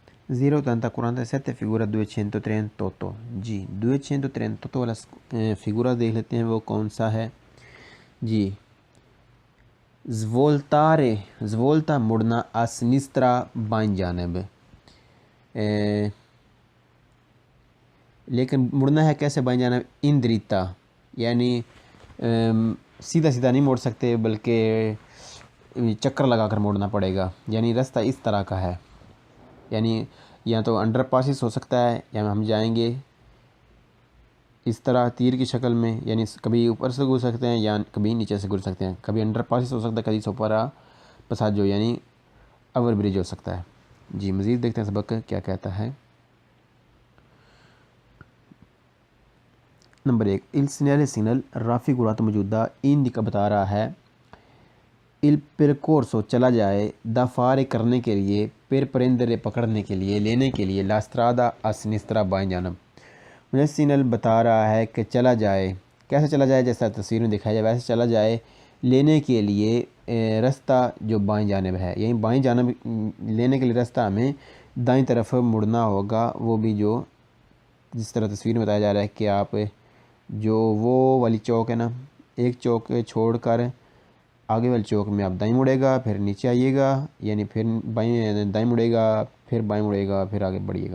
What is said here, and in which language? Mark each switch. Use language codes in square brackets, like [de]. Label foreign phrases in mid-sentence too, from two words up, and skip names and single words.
[it] 087 figura 238. [ur] جی 238 والا فگورا دیکھ لیتے ہیں وہ کون سا ہے. جی زولتا مڑنا [it] a sinistra [ur] بائیں جانب. لیکن مڑنا ہے کیسے بائیں جانب؟ اندریتا، یعنی سیدھا سیدھا نہیں موڑ سکتے بلکہ چکر لگا کر موڑنا پڑے گا. یعنی راستہ اس طرح کا ہے، یعنی یا تو انڈر پاسز ہو سکتا ہے یا ہم جائیں گے اس طرح تیر کی شکل میں، یعنی کبھی اوپر سے گزر سکتے ہیں یا کبھی نیچے سے گزر سکتے ہیں. کبھی انڈر پاسز ہو سکتا ہے، کبھی [it] sopra passaggio [ur] یعنی [en] over bridge [ur] ہو سکتا ہے. جی مزید دیکھتے ہیں سبق کیا کہتا ہے. نمبر 1 [it] il segnale signal raffigurato [ur] موجودہ ان کا بتا رہا ہے [it] il percorso [ur] چلا جائے [it] da fare [ur] کرنے کے لیے [it] per prendere [ur] پکڑنے کے لیے لینے کے لیے [it] la strada a sinistra [ur] بائیں جانب. مجھے سینل بتا رہا ہے کہ چلا جائے، کیسے چلا جائے؟ جیسا تصویر میں دکھایا جائے ویسے چلا جائے لینے کے لیے راستہ جو بائیں جانب ہے، یعنی بائیں جانب لینے کے لیے راستہ ہمیں دائیں طرف مڑنا ہوگا. وہ بھی جو جس طرح تصویر میں بتایا جا رہا ہے کہ آپ جو وہ والی چوک ہے نا، ایک چوک چھوڑ کر آگے والی چوک میں آپ دائیں مڑے گا، پھر نیچے آئیے گا، یعنی پھر دائیں مڑے گا، پھر بائیں مڑے گا، پھر آگے بڑھیے گا.